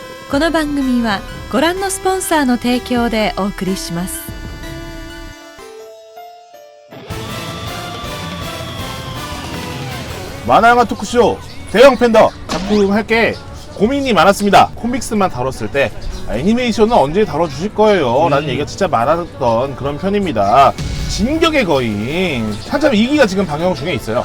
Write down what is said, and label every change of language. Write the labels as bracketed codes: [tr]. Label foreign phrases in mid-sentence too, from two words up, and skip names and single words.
[ja] この番組はご覧のスポンサーの提供でお送りします。 [ko] 만화영화 토크쇼 대형 팬더 작품 할 게 고민이 많았습니다. 코믹스만 다뤘을 때 애니메이션은 언제 다뤄주실 거예요? 라는 얘기가 진짜 많았던 그런 편입니다. 진격의 거인 한참 2기가 지금 방영 중에 있어요.